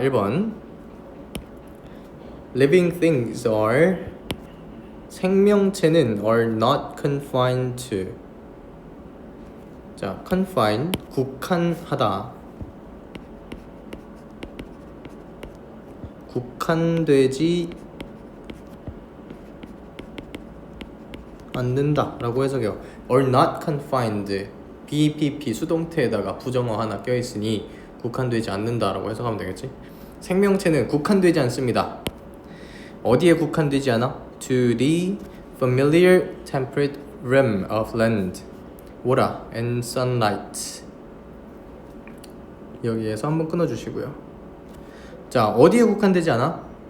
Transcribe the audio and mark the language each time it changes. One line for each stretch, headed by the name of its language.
English: 1번 Living things are,
Korean: 생명체는
English: are not confined to.
Korean: 자, confine, 국한하다, 국한되지 않는다 라고 해석해요.
English: are not confined,
Korean: BPP 수동태에다가 부정어 하나 껴있으니 국한되지 않는다 라고 해석하면 되겠지. 생명체는 국한되지 않습니다. 어디에 국한되지 않아?
English: To the familiar temperate realm of land, water and sunlight.
Korean: 여기에서 한번 끊어주시고요. 자, 어디에 국한되지 않아?